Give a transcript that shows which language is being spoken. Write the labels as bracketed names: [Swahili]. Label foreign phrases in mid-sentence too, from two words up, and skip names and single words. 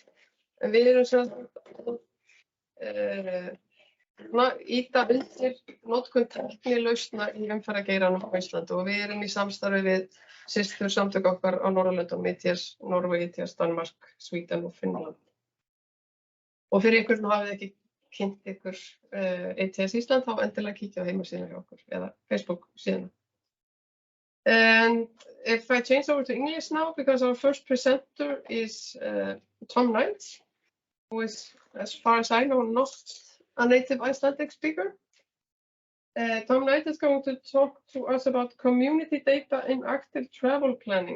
[Icelandic] En við erum íta undir notkun tæknilausna í umferðargeiranum á Íslandi og við erum í samstarfi við systur samtök okkar á Norðurlöndum, ITS, Norway, ITS, Danmark, Sweden og Finnland. Og fyrir ykkur sem hafið ekki kynnt ykkur ITS Ísland, þá endilega kíkja á heimasíðuna hjá okkur eða Facebook síðuna. [English] And if I change over to English now, because our first presenter is Tom Knight, who is, as far as I know, not a native Icelandic speaker. Tom Knight is going to talk to us about community data in active travel planning.